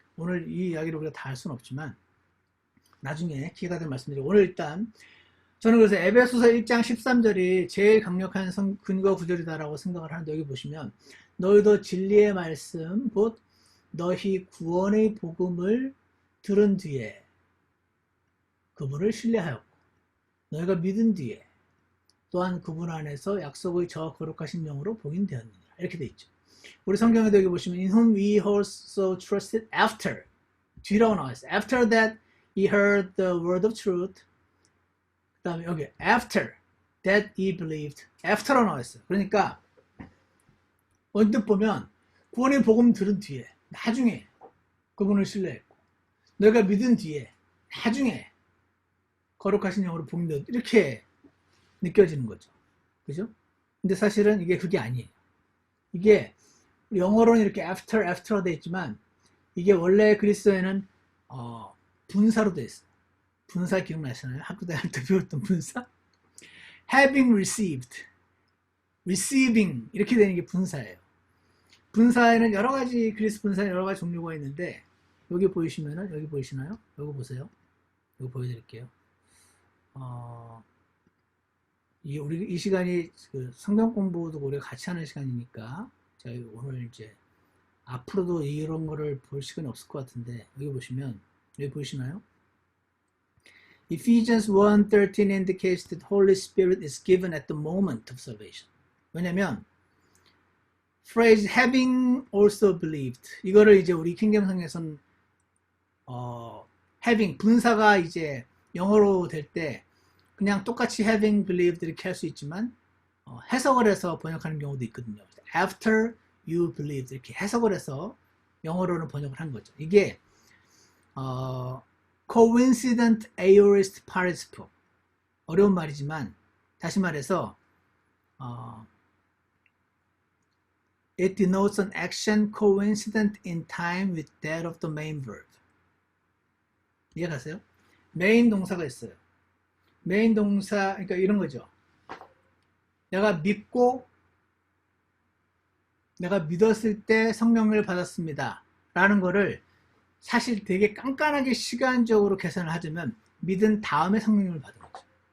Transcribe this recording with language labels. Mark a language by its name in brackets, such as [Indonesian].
[Korean] 오늘 이 이야기를 우리가 다 할 수는 없지만 나중에 기회가 되면 말씀드리고 오늘 일단 저는 그래서 에베소서 1장 13절이 제일 강력한 근거 구절이다라고 생각을 하는데 여기 보시면 너희도 진리의 말씀 곧 너희 구원의 복음을 들은 뒤에 그분을 신뢰하였고 너희가 믿은 뒤에 또한 그분 안에서 약속의 저 거룩하신 영으로 복인되었느니라 이렇게 돼 있죠. 우리 성경에도 여기 보시면 [English] in whom we also trusted after [Korean] 뒤라고 나와 있어요. [English] After that he heard the word of truth [Korean] 그 다음에 여기 [English] after that he believed after라고 나와 있어요. [Korean] 그러니까 언뜻 보면 구원의 복음 들은 뒤에 나중에 그분을 신뢰했고 너희가 믿은 뒤에 나중에 거룩하신 영으로 복인되었다 이렇게 느껴지는 거죠. 그죠? 근데 사실은 이게 그게 아니에요. 이게 영어로는 이렇게 after가 되어 있지만 이게 원래 그리스어에는 분사로 되어 있어요. 분사 기억나시나요? 학교 다닐 때 배웠던 분사? [English] having received, receiving [Korean] 이렇게 되는 게 분사예요. 분사에는 여러 가지 그리스 분사에 여러 가지 종류가 있는데 여기 보이시면은 여기 보이시나요? 여기 보세요. 여기 보여드릴게요. 우리 이 시간이 그 성경 공부도 우리가 같이 하는 시간이니까 저희 오늘 이제 앞으로도 이런 거를 볼 시간이 없을 것 같은데 여기 보시면 여기 보이시나요? [English] Ephesians 1:13 indicates that Holy Spirit is given at the moment of salvation. [Korean] 왜냐면 phrase [English] having also believed [Korean] 이거를 이제 우리 킹덤성에서는 having 분사가 이제 영어로 될 때 그냥 똑같이 [English] having believed [Korean] 이렇게 할 수 있지만 해석을 해서 번역하는 경우도 있거든요. [English] After you believed [Korean] 이렇게 해석을 해서 영어로는 번역을 한 거죠. 이게 [English] coincident aorist participle [Korean] 어려운 말이지만 다시 말해서 [English] it denotes an action coincident in time with that of the main verb. [Korean] 이해가세요? 메인 동사가 있어요. 메인 동사, 그러니까 이런 거죠. 내가 믿었을 때 성령을 받았습니다. 라는 거를 사실 되게 깐깐하게 시간적으로 계산을 하자면 믿은 다음에 성령을 받은 거죠.